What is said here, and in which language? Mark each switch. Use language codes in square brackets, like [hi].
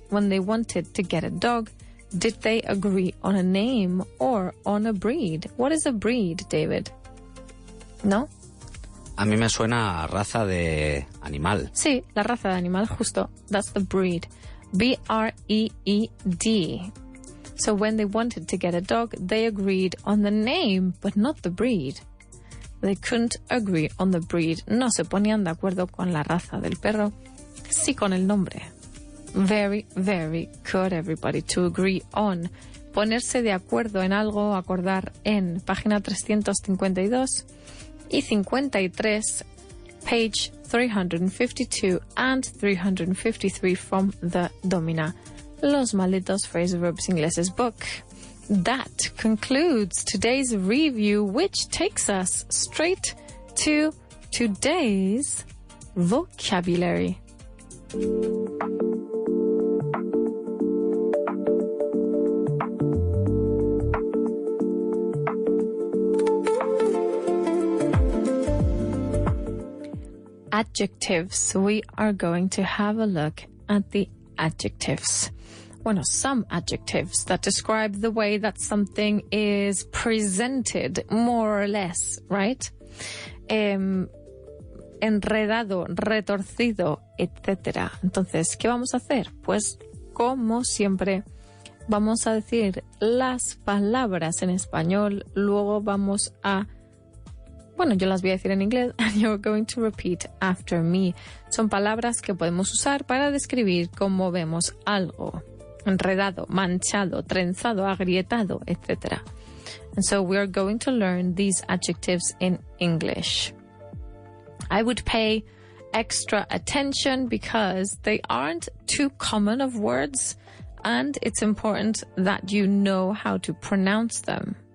[en] When they wanted to get a dog, did they agree on a name or on a breed? What is a breed, David? ¿No? [es] A mí me suena a raza de animal. Sí, la raza de animal, justo. [en] That's the breed. B-R-E-E-D. So when they wanted to get a dog, they agreed on the name, but not the breed. They couldn't agree on the breed. [es] No se ponían de acuerdo con la raza del perro, sí con el nombre. [en] Very, very good, everybody, to agree on. [es] Ponerse de acuerdo en algo, acordar en página 352 y 53, [en] page 352 and 353 from the [es] Domina, Los Malditos Phrasal Verbs Ingleses book. [en] That concludes today's review, which takes us straight to today's vocabulary. Adjectives. We are going to have a look at the adjectives. Bueno, some adjectives that describe the way that something is presented, more or less, right? [es] Enredado, retorcido, etc. Entonces, ¿qué vamos a hacer? Pues, como siempre, vamos a decir las palabras en español, luego vamos a... Bueno, yo las voy a decir en inglés [en] and you're going to repeat after me. [es] Son palabras que podemos usar para describir cómo vemos algo. Enredado, manchado, trenzado, agrietado, etc. [en] And so we are going to learn these adjectives in English. I would pay extra attention because they aren't too common of words and it's important that you know how to pronounce them.